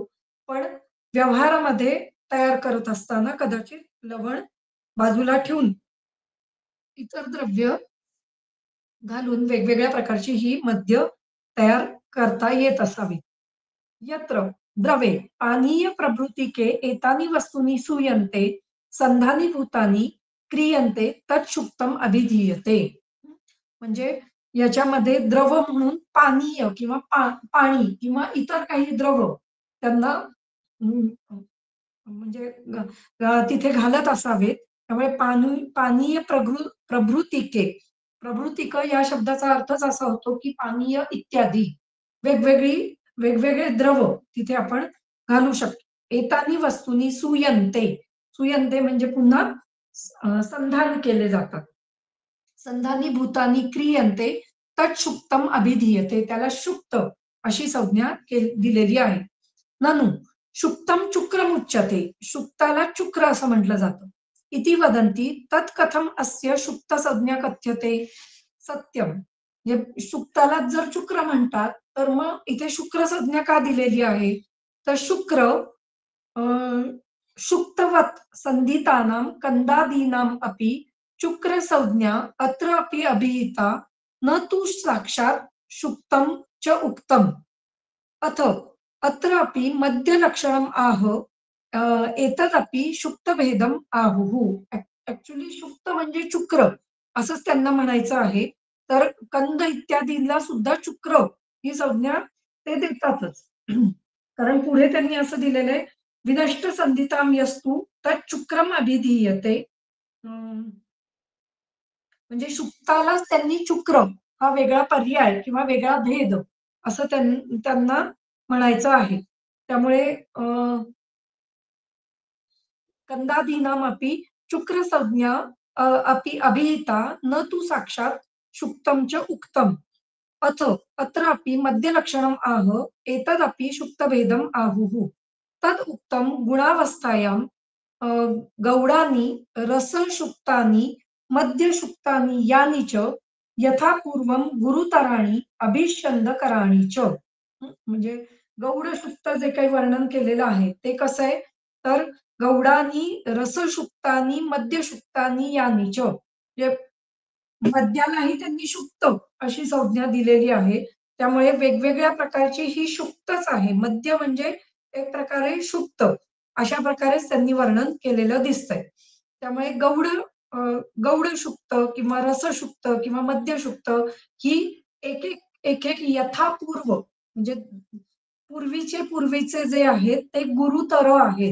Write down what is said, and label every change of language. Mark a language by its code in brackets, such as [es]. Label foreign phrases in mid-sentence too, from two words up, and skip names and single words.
[mr] पण व्यवहारामध्ये तयार करत असताना कदाचित लवण बाजूला ठेवून इतर द्रव्य घालून वेगवेगळ्या प्रकारची ही मद्य तयार करता येत असावी. [sa] यत्र द्रवे पानीय प्रभृतिके एतानि वस्तूनि सूयन्ते संधानीभूतानि क्रियन्ते तत्सुक्तम अभिधीयते. [mr] म्हणजे याच्यामध्ये द्रव म्हणून पानीय किंवा पाणी किंवा इतर काही द्रव त्यांना म्हणजे तिथे घालत असावेत. त्यामुळे [sa] पानीय प्रभृतिके. [mr] प्रभृतिक या शब्दाचा अर्थच असा होतो की पानीय इत्यादी वेगवेगळे द्रव तिथे आपण घालू शकतो. [sa] एतानी वस्तूनी सुयन्ते. [mr] सुयन्ते म्हणजे पुन्हा संधान केले जातात. [sa] संधानी भूतानी क्रियन्ते तत्सुक्तम अभिधीयते. [mr] त्याला शुक्त अशी संज्ञा दिलेली आहे. [sa] ननु शुक्तम चुक्रमुच्यते. [mr] शुक्ताला चुक्र असं म्हटलं जातं. [sa] इति वदन्ति तत् कथम अस्य शुक्त संज्ञा कथ्यते सत्यम. [mr] म्हणजे शुक्ताला जर शुक्र म्हणतात तर मग इथे शुक्र संज्ञा का दिलेली आहे तर [sa] शुक्र शुक्तवत् संधितानां कंदादीनाम् अपि शुक्र संज्ञा अत्र अपि अभिहिता न तु साक्षात् शुक्तं च उक्तम् अथ अत्रापि मध्यलक्षणम् आह एतदपि शुक्तभेदम् आहुः. [mr] ऍक्च्युली शुक्त म्हणजे शुक्र असंच त्यांना म्हणायचं आहे. तर कंद इत्यादींना सुद्धा शुक्र ही संज्ञा ते देतातच. कारण पुढे त्यांनी असं दिलेलं आहे [sa] विनष्ट संधिताम यस्तु तत् शुक्रम अभिधीयते. [mr] म्हणजे शुक्तालाच त्यांनी शुक्र हा वेगळा पर्याय किंवा वेगळा भेद असं त्यांना म्हणायचं आहे. [sa] त्यामुळे कंदादीनामपि शुक्रसंज्ञा अपि अभिहिता न तु साक्षात् शुक्तं च उक्तम् अथ अत्रापि मध्यलक्षणम् आह एतदपि शुक्तभेदम् आहुः. तद् उक्तं गुणावस्थायां गौडानि रसशुक्तानि मध्यशुक्तानि यानि च यथा पूर्वं गुरुतराणि अभिष्यन्दकराणि च. [mr] म्हणजे गौड शुक्त जे काही वर्णन केलेलं आहे ते कसं आहे तर [sa] गौडानी रसशुक्तानी मध्यशुक्तानी यानी च. [mr] म्हणजे मद्यालाही त्यांनी शुक्त अशी संज्ञा दिलेली आहे. त्यामुळे वेगवेगळ्या प्रकारची ही शुक्तच आहे. मद्य म्हणजे एक प्रकारे शुक्त अशा प्रकारेच त्यांनी वर्णन केलेलं दिसतंय. त्यामुळे गौड शुक्त किंवा रसशुक्त किंवा मध्यशुक्त ही एक एक एक एक यथापूर्व म्हणजे पूर्वीचे जे आहेत ते गुरुतर आहेत.